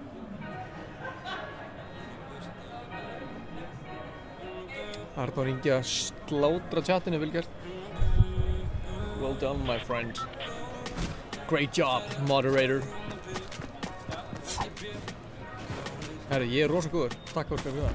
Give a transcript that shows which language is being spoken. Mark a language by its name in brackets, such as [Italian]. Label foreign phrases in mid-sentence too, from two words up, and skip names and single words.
[Icelandic] Arnór Ingi að slátra chatinu, vel gert. [English] Well done, my friend. Great job, moderator. [Icelandic] Herri, ég er rosa góður. Takk fyrir það.